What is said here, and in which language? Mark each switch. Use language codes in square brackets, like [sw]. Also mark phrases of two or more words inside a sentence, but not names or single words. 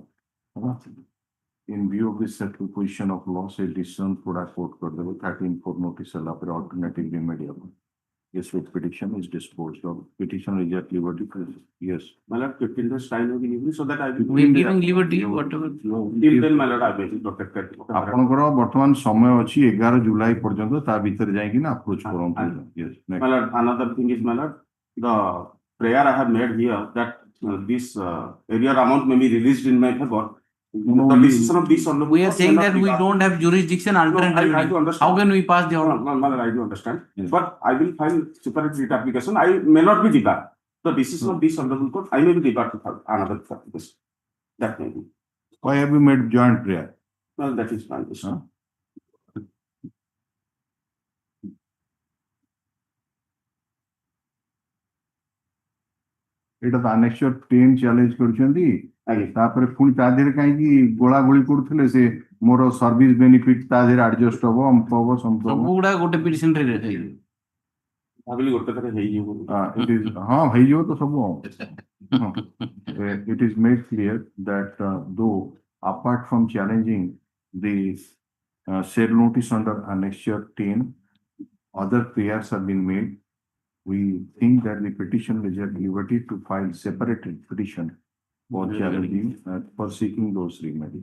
[en] In view of this settled position of law, a decision product court for the 13-4 notice for alternative remediable. Yes, with petition is disposed of. Petition is at liberty. Yes. My lord, 15 days time will be given so that I will. We are giving liberty, whatever. Till then, my lord, I will be protected. [or] ଆପଣଙ୍କର ବର୍ତ୍ତମାନ ସମୟ ଅଛି 11 ଜୁଲାଇ ପର୍ଯ୍ୟନ୍ତ ତା ଭିତରେ ଯାଇକି ନା approach କରନ୍ତୁ. [en] Yes. Next. My lord, another thing is, my lord, the prayer I have made here that this area amount may be released in my favor. No, The we- decision of this honorable We are court saying may not that be we passed. don't have jurisdiction No, alternate I do remedy. understand. How can we pass the No, order? no, my lord, I do understand. Yes. But I will file separate writ application. I may not be debarred. The decision of this honorable court, I may be debarred to file another application. That may be. Why have you made joint prayer? Well, that is fine. [or] Huh? ଏଇଟା ତ annexure 10 ଚ୍ୟାଲେଞ୍ଜ କରିଛନ୍ତି ଆଜ୍ଞା। ତାପରେ ପୁଣି ତା ଦେହରେ କାହିଁକି ଗୋଳା ଗୋଳି କରୁଥିଲେ ସେ ମୋର [en] service benefit [or] ତା ଦେହରେ ଆଡଜଷ୍ଟ ହବ ଅମକ ହବ ସମକ ହବ ସବୁଗୁଡା ଗୋଟେ ପିଟିସନ ରେ ହେଇଯିବ। ଭାବିଲି ଗୋଟେ ଥରେ ହେଇଯିବ ବୋଲି। [en] it is [or] ହଁ ହେଇଯିବ ତ ସବୁ [en] it is made clear that though apart from challenging the sale notice under annexure 10 other prayers have been made. We think that the petitioner is at liberty to file separate petition for challenging for seeking those remedies.